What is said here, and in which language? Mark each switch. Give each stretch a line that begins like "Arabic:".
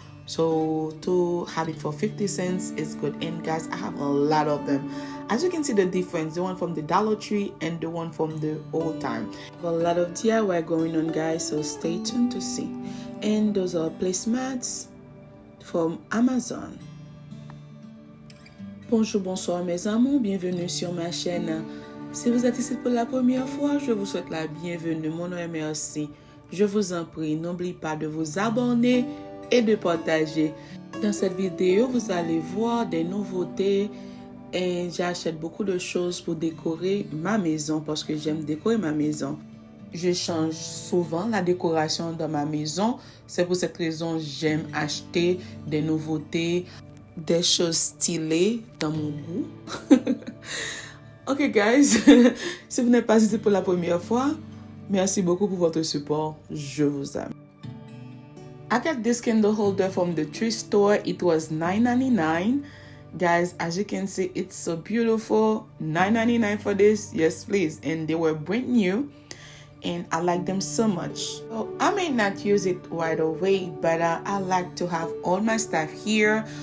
English: So to have it for 50 cents is good. And guys, I have a lot of them. As you can see the difference, the one from the Dollar Tree and the one from the old time. A lot of DIY going on, guys, so stay tuned to see. And those are placemats from Amazon.
French: Bonjour, bonsoir mes amours, bienvenue sur ma chaîne. Si vous êtes ici pour la première fois, je vous souhaite la bienvenue. Mon nom est Merci. Je vous en prie, n'oubliez pas de vous abonner et de partager. Dans cette vidéo, vous allez voir des nouveautés, et j'achète beaucoup de choses pour décorer ma maison parce que j'aime décorer ma maison. Je change souvent la décoration dans ma maison. C'est pour cette raison que j'aime acheter des nouveautés, des choses stylées dans mon goût.
English: Ok guys,
French: si vous n'êtes pas ici pour la première fois, merci beaucoup pour votre support. Je vous aime.
English: I got this candle holder from the thrift store. It was $9.99. Guys, as you can see, it's so beautiful. $9.99 for this. Yes, please. And they were brand new, and I like them so much. So I may not use it right away, but I like to have all my stuff here.